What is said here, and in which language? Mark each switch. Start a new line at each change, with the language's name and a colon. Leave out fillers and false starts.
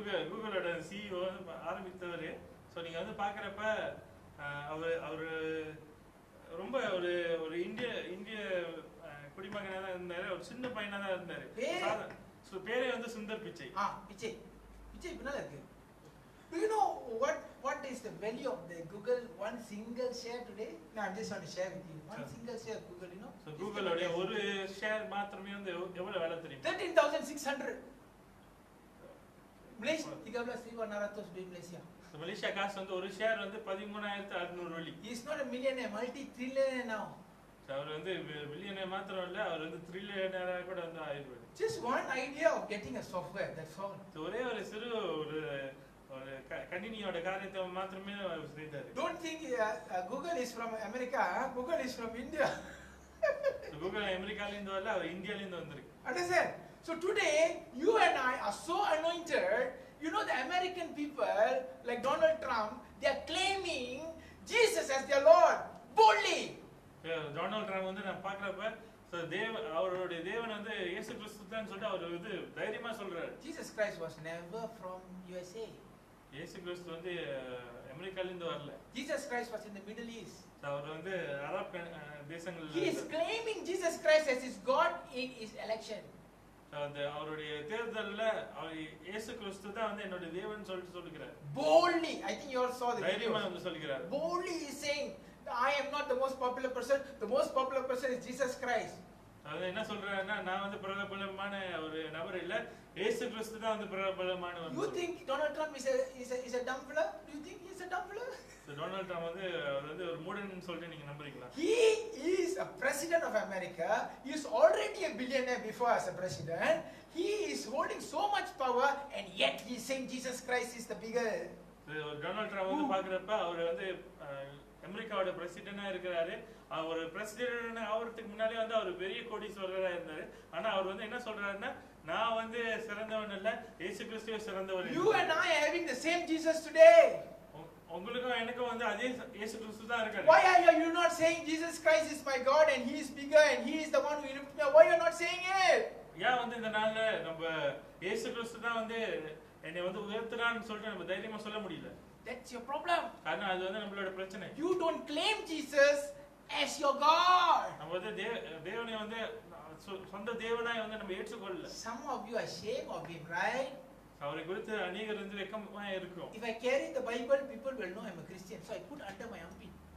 Tamil: கூகுளோட CEO ஆரம்பித்தவர். So நீங்கள் வந்து பார்க்குறப்ப அவர் ரொம்ப ஒரு இந்திய குடிமகனாக தான் இருந்தார், ஒரு சின்ன பையனாக தான் இருந்தார். ஸோ பேரே வந்து சுந்தர் பிச்சை. பிச்சை இப்படினால இருக்கு.
English: Do you know what is the value of the Google one single share today? No, I'm just want to share with you. One single share of Google, you know.
Tamil: So Google oda ஒரு share மாத்திரமே வந்து எவ்வளவு விலை தெரியுமா?
English: 13,600.
Malay: Malaysia 13,400 di Malaysia.
Tamil: So Malaysia காசு வந்து ஒரு share வந்து 13,600 வெள்ளி.
English: He is not a millionaire, multi-trillionaire now.
Tamil: அவர் வந்து பில்லியனர் மாத்திரம் இல்ல, அவர் வந்து ட்ரில்லியனரா கூட வந்து ஆயிடுவார்.
English: Just one idea of getting a software, that's all.
Tamil: ஒரே ஒரு சிறு ஒரு கணினியோட காரியத்தை மாத்திரமே செய்தார்.
English: Don't think Google is from America, Google is from India.
Tamil: Google அமெரிக்கால இருந்து வரல, அவர் இந்தியால இருந்து வந்திருக்கு.
English: Understand? So today, you and I are so anointed. You know, the American people, like Donald Trump, they are claiming Jesus as their Lord boldly.
Tamil: Donald Trump வந்து நான் பார்க்கறப்ப அவருடைய தேவன் வந்து இயேசு கிறிஸ்து தான் சொல்லிட்டு அவர் வந்து தைரியமா சொல்றாரு.
English: Jesus Christ was never from USA.
Tamil: இயேசு கிறிஸ்து வந்து அமெரிக்கால இருந்து வரல.
English: Jesus Christ was in the Middle East.
Tamil: அவர் வந்து அரபு தேசங்கள்ல
English: He is claiming Jesus Christ as his God in his election.
Tamil: அந்த அவருடைய தேர்தல்ல இயேசு கிறிஸ்து தான் வந்து என்னோட தேவன் சொல்லிட்டு சொல்லுகிறார்.
English: Boldly, I think you all saw the video.
Tamil: தைரியமா வந்து சொல்லுகிறார்.
English: Boldly he is saying, I am not the most popular person. The most popular person is Jesus Christ.
Tamil: அது என்ன சொல்றாருன்னா, நான் வந்து பிரபலமான ஒரு நபர் இல்ல, இயேசு கிறிஸ்து தான் வந்து பிரபலமானவர்.
English: You think Donald Trump is a dumb fellow? Do you think he is a dumb fellow?
Tamil: Donald Trump வந்து அவர் வந்து ஒரு மூடன்னு சொல்லிட்டு நீங்க நம்புறீங்களா?
English: He is a president of America. He is already a billionaire before as a president. He is holding so much power, and yet he is saying Jesus Christ is the bigger.
Tamil: Donald Trump வந்து பாக்குறப்ப அவர் வந்து அமெரிக்காவோட பிரசிடென்டா இருக்கிறாரு. அவர் president ஆவறதுக்கு முன்னாலே வந்து அவர் பெரிய கோடீஸ்வரரா இருந்தாரு. ஆனா அவர் வந்து என்ன சொல்றாருன்னா, நான் வந்து சிறந்தவன் இல்ல, இயேசு கிறிஸ்துவே சிறந்தவர்.
English: You and I are having the same Jesus today.
Tamil: உங்களுக்கும் எனக்கும் வந்து அதே இயேசு கிறிஸ்து தான் இருக்காரு.
English: Why are you not saying Jesus Christ is my God and he is bigger and he is the one who lifted me? Why you are not saying it?
Tamil: ஏன் வந்து இந்த நாள்ல நம்ம இயேசு கிறிஸ்து தான் வந்து என்னை வந்து உயர்த்துறான்னு சொல்லிட்டு நம்ம தைரியமா சொல்ல முடியல?
English: That's your problem.
Tamil: காரணம் அது வந்து நம்மளோட பிரச்சனை.
English: You don't claim Jesus as your God.
Tamil: நம்ம வந்து தேவனை வந்து சொந்த தேவனாய் வந்து நம்ம ஏற்றுக்கொள்ளல.
English: Some of you are ashamed of him, right?
Tamil: அவரை குறித்து அநேகர் வந்து வெட்கமா இருக்கும்.
English: If I carry the Bible, people will know I'm a Christian, so I put under my armpit.